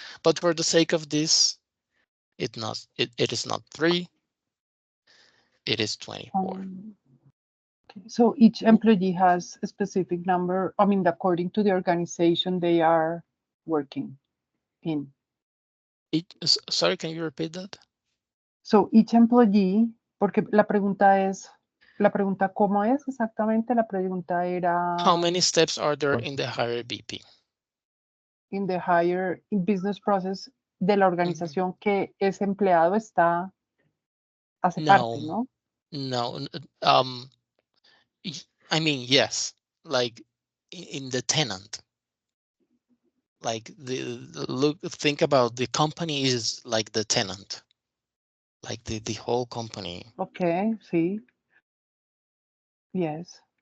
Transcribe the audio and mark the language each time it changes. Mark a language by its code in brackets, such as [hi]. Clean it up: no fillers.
[en] But for the sake of this, it is not 3, it is 24. Okay. So each employee has a specific number, I mean, according to the organization they are working in. Sorry, can you repeat that? So each employee, [es] porque la pregunta ¿cómo es exactamente? La pregunta era [en] How many steps are there in the higher BP? in the higher business process [es] de la organización que ese empleado hace parte, ¿no? [en] No, I mean, yes, like in the tenant. Like think about the company is like the tenant, like the whole company. Okay, sí. Yes.